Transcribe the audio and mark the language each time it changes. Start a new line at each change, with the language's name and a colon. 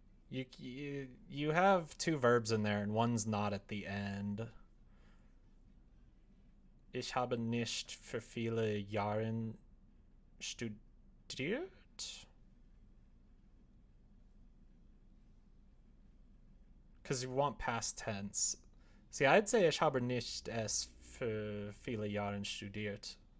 English: You have two verbs in there and one's not at the end.
German: Ich habe nicht für viele Jahre studiert.
English: Because you want past tense. See, I'd say
German: ich habe nicht es für viele Jahre studiert.